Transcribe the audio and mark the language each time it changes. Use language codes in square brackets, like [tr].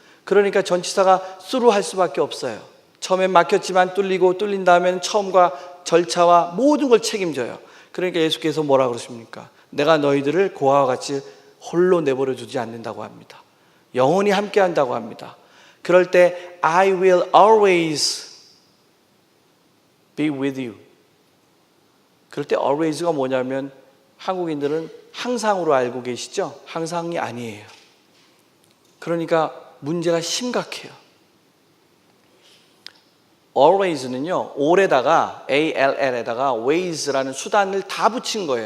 [ko] 그러니까 전치사가 through 할 수밖에 없어요. 처음엔 막혔지만 뚫리고 뚫린 다음에는 처음과 절차와 모든 걸 책임져요. 그러니까 예수께서 뭐라 그러십니까? 내가 너희들을 고아와 같이 홀로 내버려 두지 않는다고 합니다. 영원히 함께 한다고 합니다. 그럴 때 [en] I will always be with you. [ko] 그럴 때 always가 뭐냐면 한국인들은 항상으로 알고 계시죠? 항상이 아니에요. 그러니까 문제가 심각해요. always는요, all에다가 all에다가 ways라는 수단을 다 붙인 거예요.